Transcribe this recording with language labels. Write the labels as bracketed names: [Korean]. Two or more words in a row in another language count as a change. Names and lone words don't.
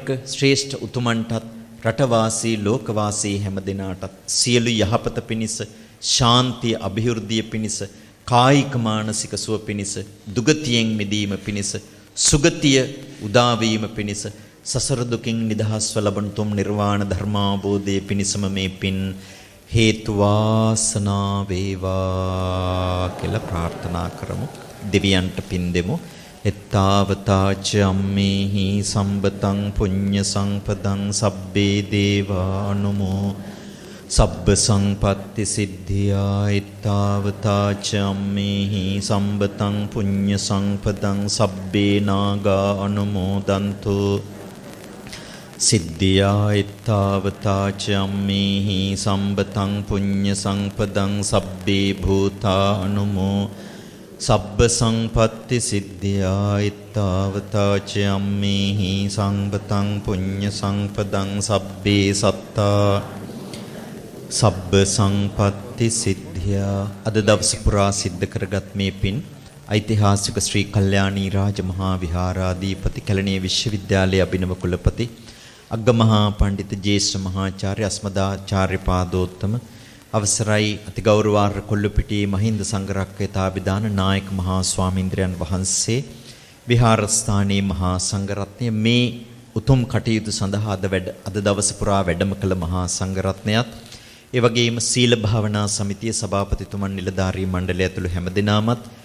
[Sinhala] ශ්‍රේෂ්ඨ උතුමන්ටත් රටවාසී ලෝකවාසී හැම දිනාටත් සියලු යහපත පිණිස ශාන්තිය අභිවෘද්ධිය පිණිස කායික මානසික සුව පිණිස දුගතියෙන් මිදීම පිණිස සුගතිය උදා වීම පිණිස සසර දුකින් නිදහස්ව ලබන තුම් නිර්වාණ ධර්මාවබෝධයේ පිණිසම මේ පින් හේතු වාසනා වේවා කියලා ප්‍රාර්ථනා කරමු. දෙවියන්ට පින් දෙමු. [Pali] එත්තාවතාච අම්මේහි සම්බතං පුඤ්ඤ සංපදං සබ්බේ දේවානුමෝ සබ්බ සංපත්ති සිද්ධියා. එත්තාවතාච අම්මේහි සම්බතං පුඤ්ඤ සංපදං සබ්බේ නාගා අනුමෝදන්තු සිද්ධියා. එත්තාවතාච අම්මේහි සම්බතං පුඤ්ඤ සංපදං සබ්බේ භූතා අනුමෝ සබ්බ සංපත්ති සිද්ධියා. එත්තාවතාච අම්මේහි සම්බතං පුඤ්ඤ සංපදං සබ්බේ සත්තා සබ්බ සංපත්ති සිද්ධියා. [Sinhala] අද දවස පුරා සිද්ධ කරගත් මේ පින් ඓතිහාසික ශ්‍රී කල්යාණී රාජමහා විහාරාධිපති කැලණිය විශ්වවිද්‍යාලයේ අභිනව කුලපති අග්ගමහා පඬිතු ජේෂ්ඨ මහාචාර්ය අස්මදාචාර්ය පාදෝත්තම අවසරයි අතිගෞරවාර්හ කොල්ලුපිටියේ මහින්ද සංඝරක්කේතාභිදාන නායක මහා ස්වාමීන්ද්‍රයන් වහන්සේ විහාරස්ථානයේ මහා සංඝරත්නය මේ උතුම් කටයුතු සඳහා අද දවස පුරා වැඩම කළ මහා සංඝරත්නයත් ඒ වගේම සීල භාවනා සමිතිය සභාපතිතුමන් නිලධාරී මණ්ඩලය ඇතුළු හැමදෙනාමත්